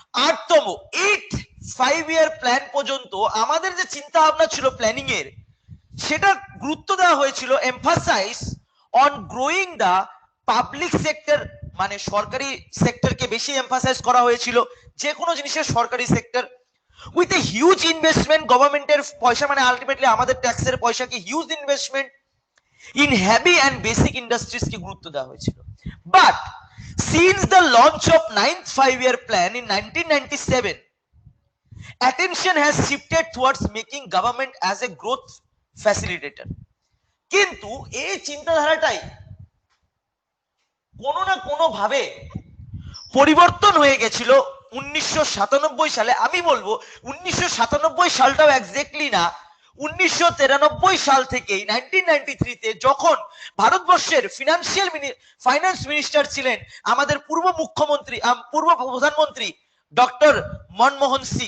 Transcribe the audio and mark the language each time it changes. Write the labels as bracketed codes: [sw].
[bn] 8তম 5-year plan পর্যন্ত আমাদের যে চিন্তা ভাবনা ছিল প্ল্যানিং এর, সেটা গুরুত্ব দেওয়া হয়েছিল [en] emphasise on growing the public sector, [bn] মানে সরকারি সেক্টরকে বেশি এমফাসাইজ করা হয়েছিল, যে কোনো জিনিসের সরকারি sector, [en] with a huge investment, [bn] গভর্নমেন্টের পয়সা, মানে আলটিমেটলি আমাদের ট্যাক্সের পয়সাকে [en] huge investment in heavy and basic industries [bn] কে গুরুত্ব দেওয়া হয়েছিল। [en] But since the launch of 9th 5-year plan in 1997, attention has shifted towards making government as a growth facilitator. [bn] কিন্তু এই চিন্তাধারাটাই কোনো না কোনো ভাবে পরিবর্তন হয়ে গেছিল 1997 সালে। আমি বলবো 1997 সালটাও এক্স্যাক্টলি না, 1993 সাল থেকেই 1993 তে যখন ভারতবর্ষের ফাইন্যান্স মিনিস্টার ছিলেন আমাদের পূর্ব প্রধানমন্ত্রী ডক্টর মনমোহন